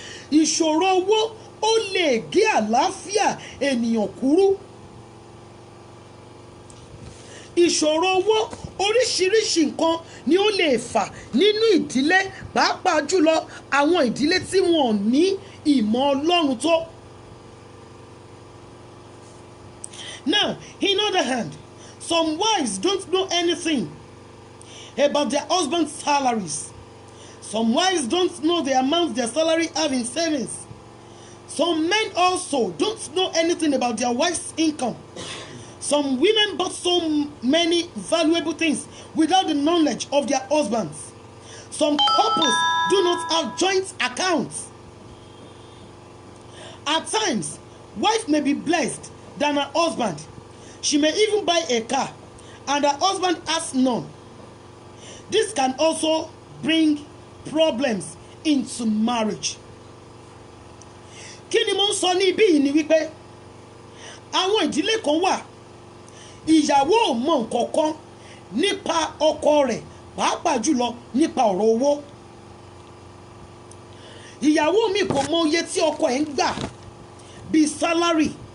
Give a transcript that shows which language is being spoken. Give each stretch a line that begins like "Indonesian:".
Yoruba: Ìṣòro owó ó lè gé àlàáfíà ènìyàn kúrú. Ìṣòro owó, oríṣiríṣi nǹkan ni ó lè fà nínú ìdílé, pàápàá jùlọ àwọn ìdílé tí wọn ò ní ìmọ̀ Ọlọ́run tó.
English: Now, in other hand, some wives don't know anything about their husband's salaries. Some wives don't know the amount their salary have in savings. Some men also don't know anything about their wife's income. Some women bought so many valuable things without the knowledge of their husbands. Some couples do not have joint accounts. At times, wife may be blessed than her husband. She may even buy a car and her husband has none. This can also bring problems into marriage.
Yoruba: Kí ni mo ń sọ ní ibí yìí ni wípé àwọn ìdílé kan wà, ìyàwó ò mọ nǹkan kan nípa ọkọ rẹ̀, pàápàá jùlọ nípa ọ̀rọ̀ owó. Ìyàwó mi kò mọ iye tí ọkọ ẹ̀ ń gbà bíi salary.